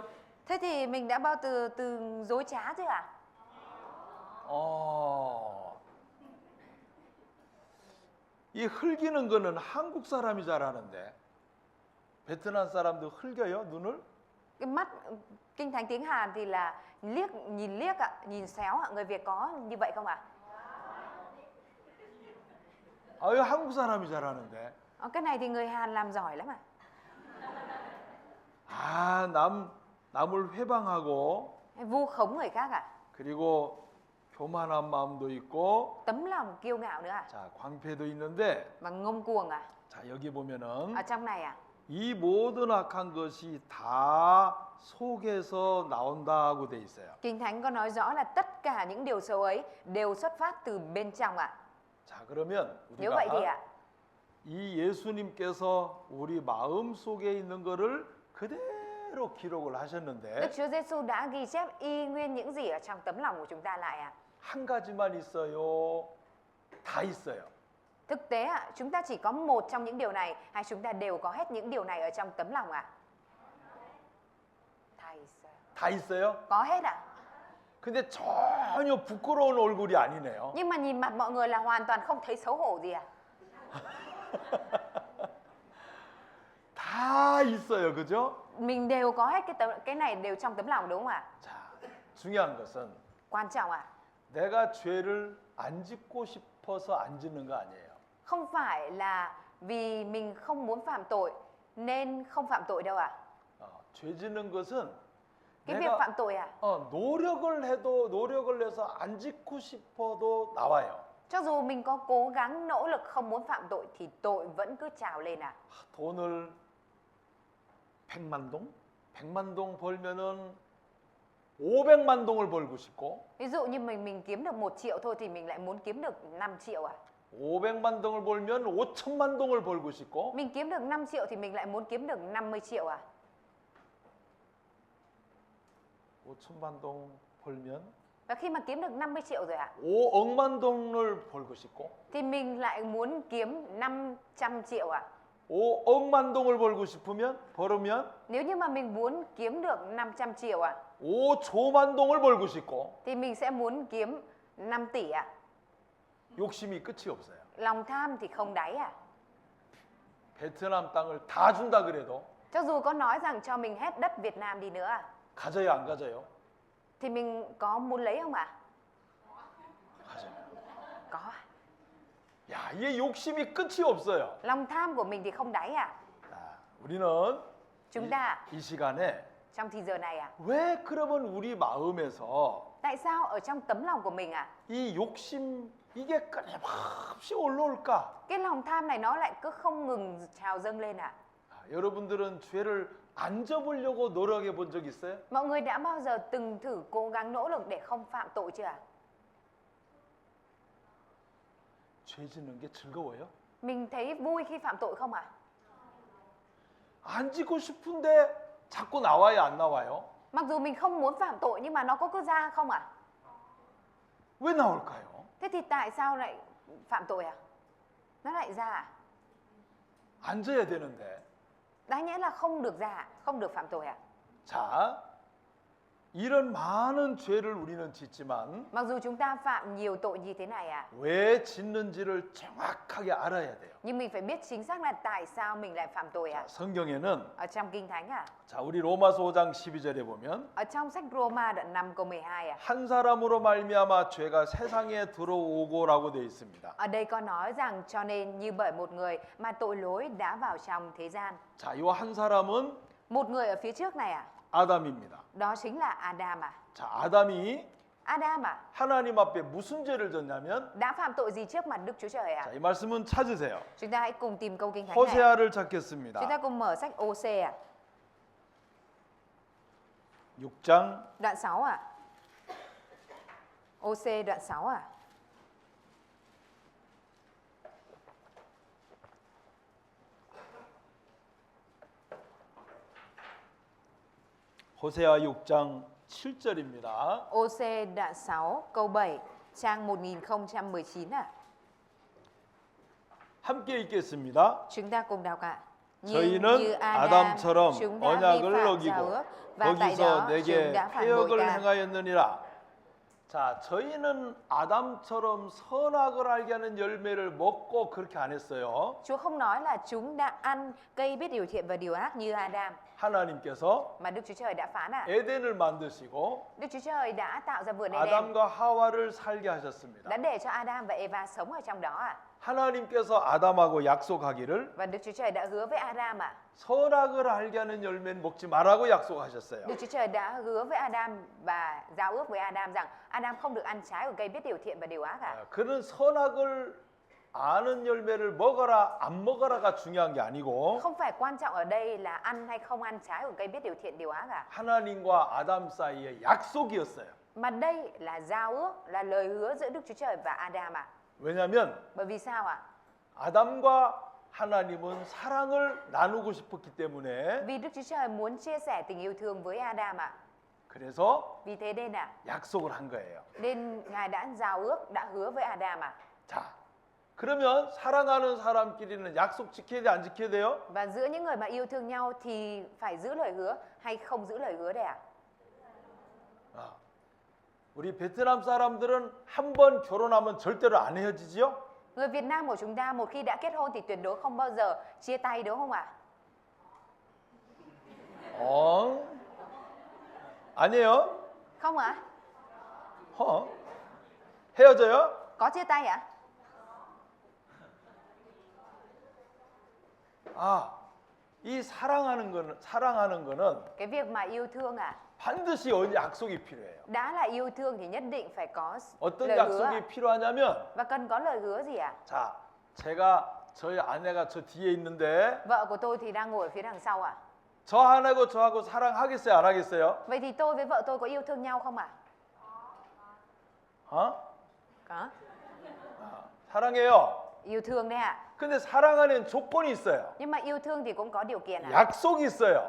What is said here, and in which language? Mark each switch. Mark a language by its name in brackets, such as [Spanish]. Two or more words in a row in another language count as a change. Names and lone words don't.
[Vietnamese] Thế thì mình đã bao từ dối trá chưa à? [Korean] 이 흘기는 거는 한국 사람이 잘하는데 베트남 사람도 흘겨요, 눈을? [Vietnamese] Cái mắt kinh thánh tiếng Hàn thì là nhìn liếc ạ, nhìn xéo ạ. Người Việt có như vậy không ạ? [Korean] 이거 한국 사람이 잘하는데. [Vietnamese] Cái này thì người Hàn làm giỏi lắm ạ. [Korean] 남을 회방하고 [Vietnamese] Vu khống người khác ạ. [Korean] 그리고 교만한 마음도 있고 [Vietnamese] Tấm lòng kiêu ngạo nữa ạ. [Korean] 자, 광패도 있는데 [Vietnamese] Và ngông cuồng ạ. [Korean] 자, 여기 보면은 [Vietnamese] Ở trong này ạ. [Korean] 이 모든 악한 것이 다 속에서 나온다고 돼 있어요. [Vietnamese] Kinh thánh có nói rõ là tất cả những điều xấu ấy đều xuất phát từ bên trong ạ. [Korean] 자, 그러면 [Vietnamese] Nếu vậy thì [Korean] 우리가 [Vietnamese] ạ, [Korean] 이 예수님께서 우리 마음 속에 있는 거를 그대로 기록을 [Vietnamese] Đức [Korean] 하셨는데 [Vietnamese] Chúa Giêsu đã ghi chép y nguyên những gì ở trong tấm lòng của chúng ta lại ạ. [Korean] 한 가지만 있어요? 다 있어요. [Vietnamese] Thực tế ạ, chúng ta chỉ có một trong những điều này hay chúng ta đều có hết những điều này ở trong tấm lòng ạ? [Korean] 다 있어요? [Vietnamese] Có hết ạ. [Korean] 근데 전혀 부끄러운 얼굴이 아니네요. [Vietnamese] Nhưng mà nhìn mặt mọi người là hoàn toàn không thấy xấu hổ gì ạ. [Korean] 다 있어요. 그죠? [Vietnamese] Mình đều có hết cái này đều trong tấm lòng đúng không ạ? [Korean] 자, 중요한 것은 [Vietnamese] Quan trọng ạ. [Korean] 내가 죄를 안 짓고 싶어서 안 짓는 거 아니에요. [Vietnamese] Không phải là vì mình không muốn phạm tội nên không phạm tội đâu ạ. [Korean] 죄 짓는 것은 [Vietnamese] Cái việc phạm tội à? [Korean] 노력을 해서 안 짓고 싶어도 나와요. [Vietnamese] Cho dù mình có cố gắng nỗ lực không muốn phạm tội thì tội vẫn cứ trào lên à? [Korean] 돈을 100만 동? 100만 동 벌면은 500만 동을 벌고 싶고 [Vietnamese] Ví dụ như mình kiếm được 1 triệu thôi thì mình lại muốn kiếm được 5 triệu à? [Korean] 500만 동을 벌면 5천만 동을 벌고 싶고 [Vietnamese] Mình kiếm được 5 triệu thì mình lại muốn kiếm được 50 triệu à? [Korean] 5천만 동 벌면 [Vietnamese] Và khi mà kiếm được 50 triệu rồi ạ, [Korean] 5억만 동을 벌고 싶고 [Vietnamese] thì mình lại muốn kiếm 500 triệu à? [Korean] 5억만 동을 벌으면 [Vietnamese] Nếu như mà mình muốn kiếm được 500 triệu à, [Korean] 5조만 동을 벌고 싶고 [Vietnamese] thì mình sẽ muốn kiếm 5 tỷ à? [Korean] 욕심이 끝이 없어요. [Vietnamese] Lòng tham thì không đáy à? [Korean] 베트남 땅을 다 준다 그래도 [Vietnamese] Cho dù có nói rằng cho mình hết đất Việt Nam đi nữa à, [Korean] 가져요, 안 가져요? [Vietnamese] thì mình có muốn lấy không ạ? [Korean] 가져요. [Vietnamese] Có ạ. [Korean] 야, 이게 욕심이 끝이 없어요. [Vietnamese] Lòng tham của mình thì không đáy à? [Korean] 자, 우리는 [Vietnamese] Chúng ta [Korean] 이 시간에 [Vietnamese] trong thì giờ này à, [Korean] 왜 그러면 우리 마음에서 [Vietnamese] tại sao ở trong tấm lòng của mình à, [Korean] 이 욕심 이게 끊임없이 올라올까? [Vietnamese] cái lòng tham này nó lại cứ không ngừng trào dâng lên à? [Korean] 여러분들은 죄를 안 접으려고 노력해 본 적 있어요? [Vietnamese] Mọi người đã bao giờ từng thử cố gắng nỗ lực để không phạm tội chưa ạ? [Korean] 죄 짓는 게 즐거워요? [Vietnamese] Mình thấy vui khi phạm tội không ạ? [Korean] 안 짓고 싶은데 자꾸 나와요, 안 나와요? [Vietnamese] Mặc dù mình không muốn phạm tội nhưng mà nó có cứ ra không ạ? [Korean] 왜 나올까요? [Vietnamese] Thế thì tại sao lại phạm tội à? Nó lại ra à? [Korean] 안 져야 되는데. [Vietnamese] Đáng nhẽ là không được ra à? Không được phạm tội à? [Korean] 자, 이런 많은 죄를 우리는 짓지만 [Vietnamese] Mặc dù chúng ta phạm nhiều tội như thế này à, [Korean] 왜 짓는지를 정확하게 알아야 돼요. [Vietnamese] nhưng mình phải biết chính xác là tại sao mình lại phạm tội à? [Korean] 성경에는 [Vietnamese] Ở trong Kinh Thánh à? [Korean] 자, 우리 로마서 5장 12절에 보면 [Vietnamese] Ở trong sách Roma đoạn 5 câu 12 à? [Korean] 한 사람으로 말미암아 죄가 세상에 들어오고라고 되어 있습니다. [Vietnamese] Ở đây có nói rằng cho nên như bởi một người mà tội lỗi đã vào trong thế gian. [Korean] 자, 이 한 사람은 [Vietnamese] Một người ở phía trước này à? [Korean] 아담입니다. [Vietnamese] Đó chính là Adam à? [Korean] 자, 아담이 [Vietnamese] Adam à? [Korean] 하나님 앞에 무슨 죄를 졌냐면 [Vietnamese] Đã phạm tội gì trước mặt Đức Chúa Trời à? [Korean] 자, 이 말씀은 찾으세요. [Vietnamese] Chúng ta hãy cùng tìm câu Kinh Thánh này. [Korean] 호세아를 [Vietnamese] Chúng ta [Korean] 찾겠습니다. [Vietnamese] cùng mở sách OC à? [Korean] 6장 [Vietnamese] đoạn 6 ạ. OC đoạn 6 ạ. [Korean] 호세아 6장 7절입니다. [Vietnamese] OC đoạn 6 câu 7 trang 1019 ạ. [Korean] 함께 읽겠습니다. [Vietnamese] Chúng ta cùng đọc ạ. [Korean] 저희는 아담처럼 [Vietnamese] chúng đã vi [Korean] 언약을 [Vietnamese] phạm giao [Korean] 어기고 [Vietnamese] ước và tại [Korean] 거기서 [Vietnamese] đó [Korean] 내게 [Vietnamese] chúng đã phản bội [Korean] 패역을 [Vietnamese] ta. [Korean] 행하였느니라. 자, 저희는 아담처럼 선악을 알게 하는 열매를 먹고 그렇게 안 했어요. [Vietnamese] Chúa không nói là chúng đã ăn cây biết điều thiện và điều ác như Adam, [Korean] 하나님께서 [Vietnamese] mà Đức Chúa Trời đã phán ạ. [Korean] 에덴을 만드시고 [Vietnamese] Đức Chúa Trời đã tạo ra vườn Eden, [Korean] 아담과 하와를 살게 하셨습니다. [Vietnamese] đã để cho Adam và Eva sống ở trong đó ạ. [Korean] 하나님께서 아담하고 약속하기를 [Vietnamese] Và Đức Chúa Trời đã hứa với Adam ạ. [Korean] 선악을 알게 하는 열매는 먹지 말라고 약속하셨어요. [Vietnamese] Đức Chúa Trời đã hứa với Adam và giao ước với Adam rằng Adam không được ăn trái của cây biết điều thiện và điều ác ạ. [Korean] 그는 선악을 아는 열매를 먹어라 안 먹어라가 중요한 게 아니고 [Vietnamese] Không phải quan trọng ở đây là ăn hay không ăn trái của cây biết điều thiện điều ác ạ. [Korean] 하나님과 아담 사이의 약속이었어요. [Vietnamese] Mà đây là giao ước, là lời hứa giữa Đức Chúa Trời và Adam ạ. [Korean] 왜냐하면 [Vietnamese] Bởi vì sao ạ? [Korean] 아담과 하나님은 사랑을 나누고 싶었기 때문에 [Vietnamese] Vì Đức Chúa Trời muốn chia sẻ tình yêu thương với Adam ạ. [Korean] 그래서 [Vietnamese] Vì thế nên ạ, [Korean] 약속을 한 거예요. [Vietnamese] nên Ngài đã giao ước, đã hứa với Adam ạ. [Korean] 자, 그러면 사랑하는 사람끼리는 약속 지켜야 돼, 안 지켜야 돼요? [Vietnamese] Và giữa những người mà yêu thương nhau thì phải giữ lời hứa hay không giữ lời hứa đây ạ? [Korean] 우리 베트남 사람들은 한 번 결혼하면 절대로 안 헤어지지요? [Vietnamese] Người Việt Nam của chúng ta một khi đã kết hôn thì tuyệt đối không bao giờ chia tay đúng không ạ? [Korean] 아니에요? [Vietnamese] Không ạ? [Korean] 헤어져요? [Vietnamese] Có chia tay ạ? [Korean] 이 사랑하는 거는 [Vietnamese] Cái việc mà yêu thương ạ, [Korean] 반드시 약속이 필요해요. [Vietnamese] đã là yêu thương thì nhất định phải có [Korean] 어떤 [Vietnamese] lời hứa ạ. [Korean] 약속이 필요하냐면 [Vietnamese] Và cần có lời hứa gì ạ? [Korean] 자, 저희 아내가 저 뒤에 있는데 [Vietnamese] Vợ của tôi thì đang ngồi ở phía đằng sau ạ. [Korean] 저 아내고 저하고 사랑하겠어요, 안 하겠어요? [Vietnamese] Vậy thì tôi với vợ tôi có yêu thương nhau không ạ? [Korean] 어? [Vietnamese] Có. [Korean] 사랑해요. [Vietnamese] Yêu thương đấy ạ. [Korean] 근데 사랑하는 조건이 있어요. [Vietnamese] Nhưng mà yêu thương thì cũng có điều kiện ạ. [Korean] 약속이 있어요.